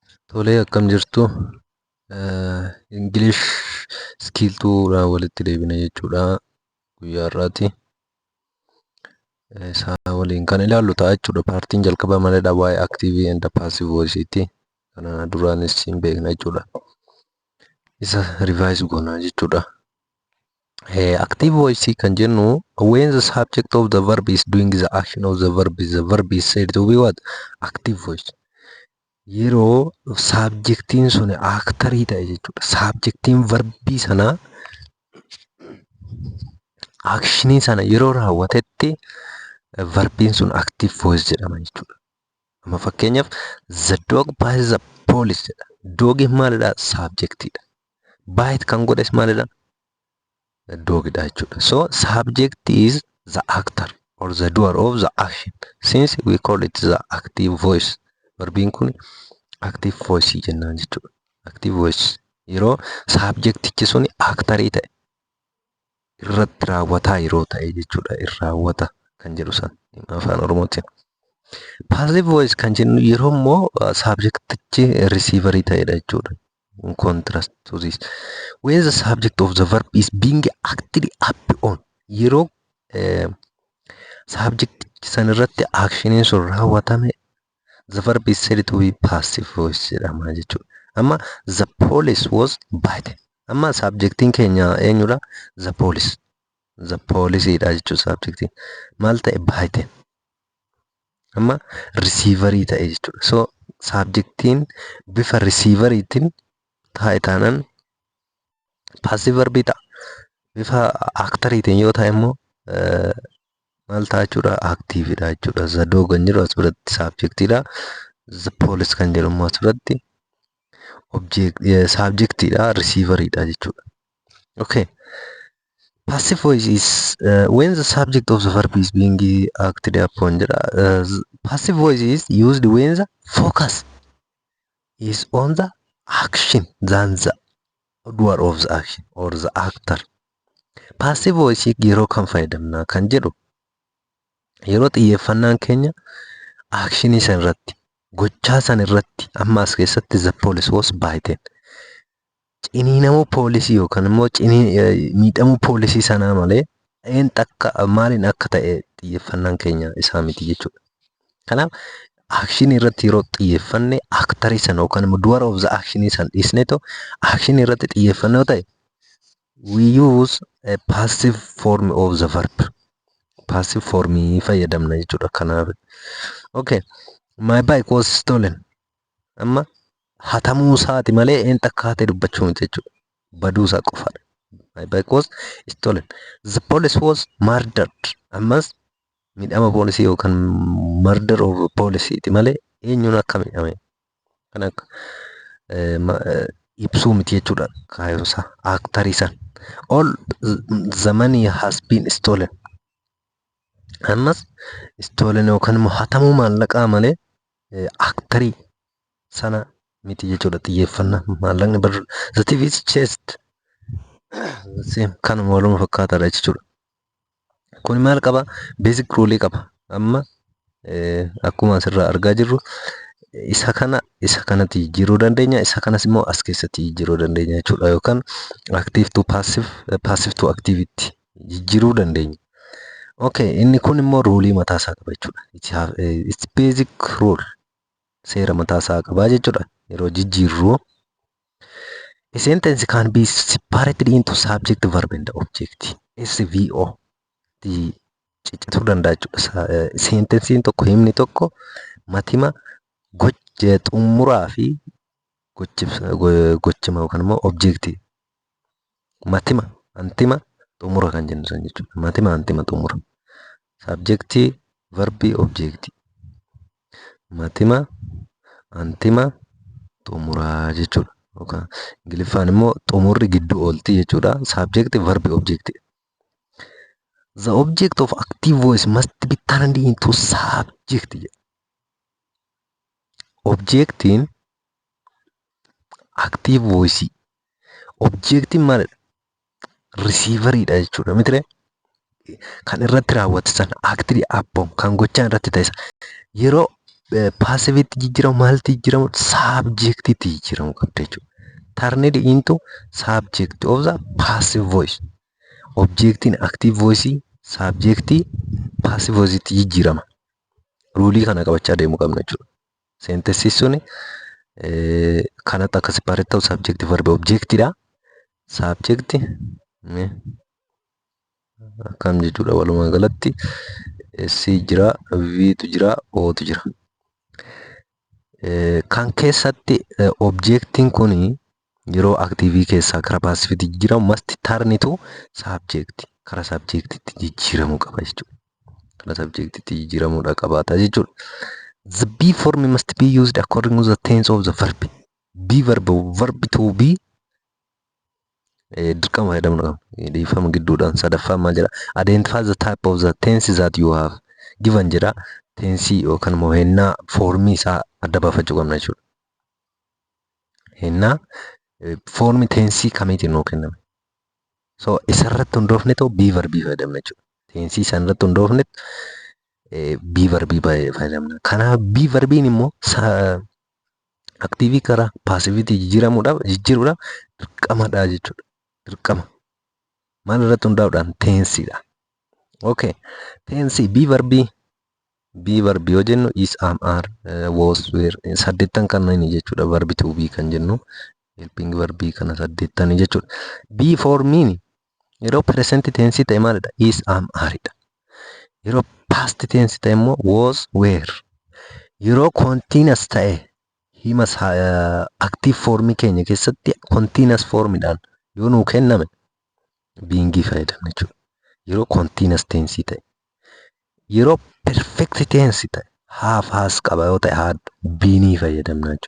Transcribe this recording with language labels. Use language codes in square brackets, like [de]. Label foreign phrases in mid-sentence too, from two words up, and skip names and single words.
[om] Tolee, akkam jirtu English skiiltuudhaan walitti deebina jechuudha guyyaa har'aati. Isaa waliin kan ilaallu ta'a jechuudha. Paartiin jalqaba malee waa'ee [en] active and passive voice'ti. [om] Kana duraanis hin beekna jechuudha. Isa revise goona jechuudha. [en] Active voice [om] kan jennu [en] when the subject of the verb is doing the action of the verb is said to be what? Active voice. [om] Yeroo saabjektiin sun aaktarii ta'e jechuudha. Saabjektiin verbii sanaa aakshinii sana yeroo raawwatetti verbiin sun active voice jedhama jechuudha. Amma fakkeenyaaf [en] the dog bites the police jedha. [om] Doogi maalidha? Saabjektiidha. Bite kan godhes maalidha? Doogidha jechuudha. [en] So subject is the actor or the doer of the action. Since we call it the active voice. [om] Verbiin kun [en] active voice [om] jennaan jechuudha. [en] Active voice [om] yeroo saabjektichi sun aaktarii ta'e irratti raawwataa yeroo ta'e jechuudha. Irraawwata kan jedhu san afaan Oromootiin. [en] Passive voice [om] kan jennu yeroo immoo saabjektichi receiverii ta'edha jechuudha. [en] In contrast to this, when the subject of the verb is being acted upon, [om] yeroo saabjektichi san irratti actioniin sun raawwatame [en] the verb is said to be passive voice [om] jedhama jechuudha. [en] Amma the police was bite. [om] Amma subjectiin keenya eenyudha? [en] The police. [om] The policeedha jechuudha subjectiin. Maal ta'e? Bite. Amma receiverii ta'e jechuudha. So subjectiin bifa receiveriitiin taa'e taanaan passive verbii ta'a. Bifa actoriitiin yoo ta'e immoo maal ta'a jechuudha? Activeidha jechuudha. [en] The dog [om] kan jedhu as biratti subjectiidha. [en] The police [om] kan jedhu immoo as biratti subjectiidha, receiveridha jechuudha. Okay. [en] Passive voice is when the subject of the verb is being acted upon. Passive voice is used when the focus is on the action than the doer of the action or the actor. Passive voice [om] yeroo kam fayyadamna kan jedhu yeroo xiyyeeffannaan keenya actionii san irratti gochaa san irratti amma as keessatti [en] the police was bitten. [om] Ciniinamuu poolisii yookaan immoo miidhamuu poolisii sanaa malee maaliin akka ta'e xiyyeeffannaan keenya isaa miti jechuudha. Kanaaf actionii irratti yeroo xiyyeeffanne actorii sana yookaan immoo [en] doer of the [om] actionii san dhiisneetoo actionii irratti xiyyeeffannoo ta'e [en] we use a passive form of the verb. [om] Passive formii fayyadamna jechuudha. Kanaaf okay. [en] My bike was stolen. [om] Amma hatamuu isaati malee akka hate dubbachuu miti jechuudha. Baduu isaa qofaadha. [en] My bike was stolen. The police was murdered. [om] Ammas miidhama poolisii yookaan [en] murder of [om] poolisiiti malee eenyuun akka miidhame kan akka ibsuu miti jechuudha. Kaayoon isaa aaktarii san. [en] All the money has been stolen. [om] Ammas stolen yookaan immoo hatamuu maallaqaa malee aaktarii sana miti jechuudha. Xiyyeeffannaa maallaqni [en] the thief is chased. [om] Kanuma waluma fakkaataadha jechuudha. Kun maal qaba? [en] Basic rule [om] qaba. Amma akkuma asirraa argaa jirru isa kanatti jijjiiruu dandeenya. Isa kanas immoo as keessatti jijjiiruu dandeenya jechuudha. Yookaan [en] active to passive, passive to activity [om] jijjiiruu dandeenya. Okay, inni kun immoo ruulii mataa isaa qaba jechuudha. [en] It's basic rule. [om] Seera mataa isaa qaba jechuudha. Yeroo jijjiirru [en] a sentence can be separated into subject, verb and object. [om] SVO ciccituu danda'a jechuudha. Sentensiin tokko, himni tokko matima xumuraa fi gochima yookaan immoo objektii. Matima, antima, xumura kan jennu san jechuudha. Matima, antima, xumura. Subjectii, verbii, objektii. Matima, antima, xumuraa jechuudha. Yookaan Ingiliffaan immoo xumurri gidduu oolti jechuudha. [en] Subject, verb, object. The object of active voice must be turned into subject. [om] Objectiin [en] active voice. [om] Objectiin maalidha? Receiveridha jechuudha. Mitire kan irratti raawwatu sana [en] active upon [om] kan gochaan irratti ta'e yeroo paasiviitti jijjiiramu maalti jijjiiramu saabjektiitti jijjiiramu qabda jechuudha. [en] Turned into subject of the passive voice. [om] Objectiin [en] active voice [om] subjectii passive voice'itti jijjiirama. Ruulii kana qabachaa deemuu qabna jechuudha. Sentensii suni kanatti akka separate ta'u [en] subject verb [om] objectidha. Subject akkam jechuudha walumaa galatti S jira, V tu jira, O tu jira. Kan keessatti objectiin kuni yeroo active keessaa gara passiveetti jijjiiramu [en] must turn to subject. [om] Kara subjectitti jijjiiramuu qaba jechuudha. Kara subjectitti jijjiiramuudha qabaata jechuudha. [en] The be form must be used according to the tense of the verb. Be verb to be [om] dirqama fayyadamuu qaba. Dhiifama gidduudhaan sadaffaa maal jedha? [en] Identify the type of the tense that you have given jedha. [om] Tensii yookaan immoo hennaa foormii isaa adda baafachuu qabna jechuudha. Hennaa foormii tensii kamiitiin nuu kenname? So isarratti hundoofne ta'u be verbii fayyadamna jechuudha. Tensii sanarratti hundoofne be verbii fayyadamna. Kanaaf be verbiin immoo aktiivii karaa paasiviitii jijjiiruudhaaf dirqamadha jechuudha. Dirqama. Maal irratti hundaa'uudhaan? Tensiidha. Okay. Tensii be verbii yoo jennu [en] is, am, are, was, were [om] 8 kanneen jechuudha. Verbi to be kan jennu helping verbii kana 8 jechuudha. Be formiin yeroo [en] present tense [om] ta'e maalidha? [en] Is, am, [om] areidha. Yeroo [en] past tense [om] ta'e immoo [en] was, were. [om] Yeroo continuous ta'e himas active formii keenya keessatti continuous formidhaan yoo nuu kenname beingii fayyadamna jechuudha. Yeroo [en] continuous tense [om] ta'e. Yeroo [en] perfect tense [om] ta'e [en] have, has [om] qaba yoo ta'e had beenii fayyadamna jechuudha.